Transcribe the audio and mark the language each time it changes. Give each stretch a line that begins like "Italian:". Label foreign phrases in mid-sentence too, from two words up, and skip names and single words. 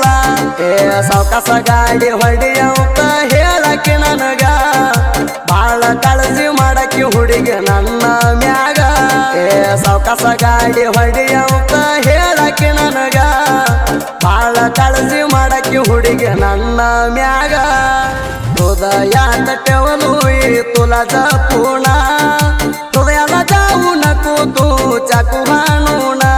Kannada: ಸಾವಕಾಸ ಗಾಡಿ ಹೊಡಿಯಂತ ಹೇಳಕ್ಕೆ ನನಗ, ಬಾಳ ಕಾಳಜಿ ಮಾಡಕ್ಕೆ ಹುಡುಗಿ ನನ್ನ ಮ್ಯಾಗ. ಸಾವಕಾಸ ಗಾಡಿ ಹೊಡಿಯಂತ ಹೇಳಕ್ಕೆ ನನಗ, ಬಾಳ ಕಾಳಜಿ ಮಾಡಕ್ಕೆ ಹುಡುಗಿ ನನ್ನ ಮ್ಯಾಗ.
Marathi: हृदयात ठेवलोय तुला जपून, हृदयाला जाऊ नको तू चाकू हाणून.